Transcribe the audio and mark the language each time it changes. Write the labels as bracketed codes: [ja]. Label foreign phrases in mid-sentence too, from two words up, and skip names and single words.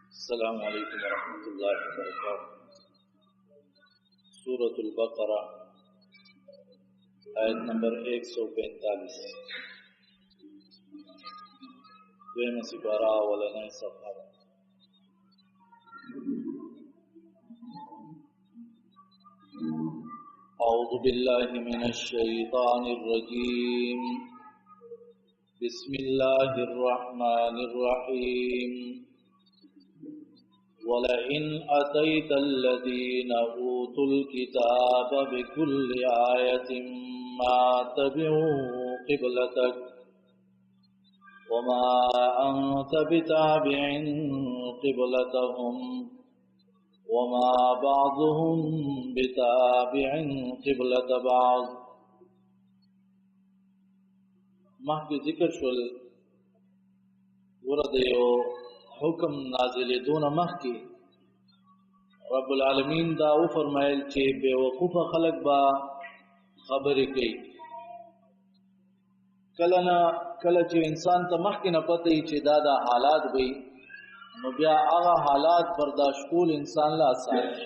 [ar] السلام علیکم ورحمۃ اللہ وبرکاتہ۔ [ps] سورۃ البقرہ آیت نمبر 145 دویمه سپارہ اولنی صفحہ۔ [ar] اعوذ باللہ من الشیطان الرجیم، بسم اللہ الرحمن الرحیم۔ وَلَئِنْ أَتَيْتَ الَّذِينَ أُوتُوا الْكِتَابَ بِكُلِّ آيَةٍ مَا تَبِعُوا قِبْلَتَكَ وَمَا أَنْتَ بِتَابِعٍ قِبْلَتَهُمْ وَمَا بَعْضُهُمْ بِتَابِعٍ قِبْلَةَ بَعْضٍ۔ [ps] مخکې ذکر شول ورته یو حکم نازل دون مخکی رب العالمین دا او فرمایل چې بے وقوف خلق با خبرې کوي، کله چې انسان ته مخکې نه پته چې دا حالات وي نو بیا هغه حالات برداشت کول انسان لا آسان شي۔